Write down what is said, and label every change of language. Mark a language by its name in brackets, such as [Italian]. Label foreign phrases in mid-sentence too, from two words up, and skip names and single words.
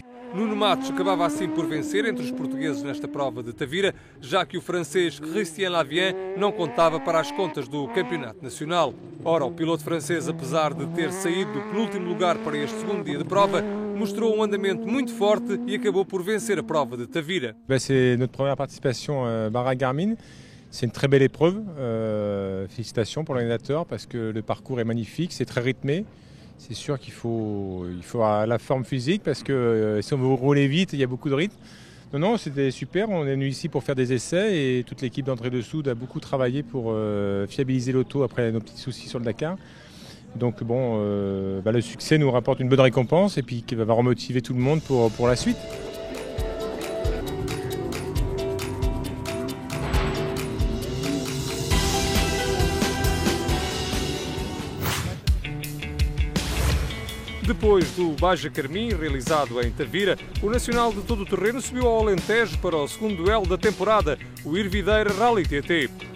[Portuguese] Nuno Matos acabava assim por vencer entre os portugueses nesta prova de Tavira, já que o francês Christian Lavien não contava para as contas do campeonato nacional. Ora, o piloto francês, apesar de ter saído do penúltimo lugar para este segundo dia de prova, mostrou um andamento muito forte e acabou por vencer a prova de Tavira. [French] C'est notre première participation à Baja Carmim. C'est une très belle épreuve. Félicitations pour l'organisateur parce que le parcours est magnifique, c'est très rythmé. C'est sûr qu'il faut la forme physique parce que si on veut rouler vite, il y a beaucoup de rythme. Non, c'était super. On est venu ici pour faire des essais et toute l'équipe d'Entrée-de-Soude a beaucoup travaillé pour fiabiliser l'auto après nos petits soucis sur le Dakar. Donc bon, le succès nous rapporte une bonne récompense et puis qui va remotiver tout le monde pour la suite. [Portuguese] Depois do Baja Carmim, realizado em Tavira, o nacional de todo o terreno subiu ao Alentejo para o segundo duelo da temporada, o Irvideira Rally TT.